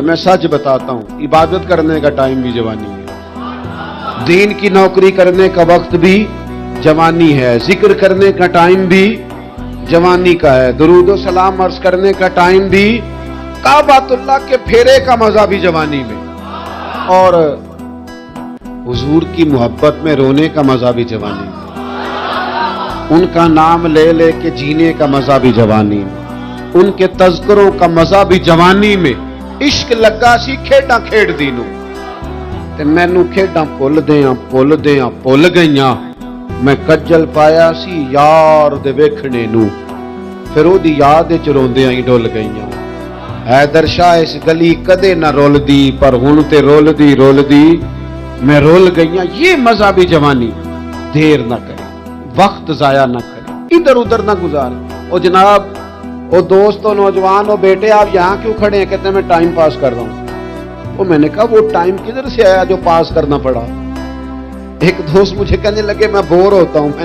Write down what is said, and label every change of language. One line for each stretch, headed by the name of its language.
Urdu: میں سچ بتاتا ہوں، عبادت کرنے کا ٹائم بھی جوانی ہے، دین کی نوکری کرنے کا وقت بھی جوانی ہے، ذکر کرنے کا ٹائم بھی جوانی کا ہے، درود و سلام عرض کرنے کا ٹائم بھی، کعبۃ اللہ کے پھیرے کا مزہ بھی جوانی میں، اور حضور کی محبت میں رونے کا مزہ بھی جوانی میں، ان کا نام لے لے کے جینے کا مزہ بھی جوانی میں، ان کے تذکروں کا مزہ بھی جوانی میں.
Punjabi: عشق لگا سی کھیڈاں کھیڈ دی نو تے مینوں کھیڈاں بھل گئیاں. میں کجل پایا سی یار دے ویکھنے نو، پھر او دی یاد وچ روندیاں ہی ڈل گئیاں. حیدر شاہ اس گلی کدے نہ رولدی، پر ہن تے رولدی میں رول گئیاں.
Urdu: یہ مزہ بھی جوانی. دیر نہ کریں، وقت ضائع نہ کریں، ادھر ادھر نہ گزاریں. او جناب، او دوست، او نوجوان، او بیٹے، آپ یہاں کیوں کھڑے ہیں؟ کہتے ہیں میں ٹائم پاس کر رہا ہوں. تو میں نے کہا وہ ٹائم کدھر سے آیا جو پاس کرنا پڑا؟ ایک دوست مجھے کہنے لگے میں بور ہوتا ہوں.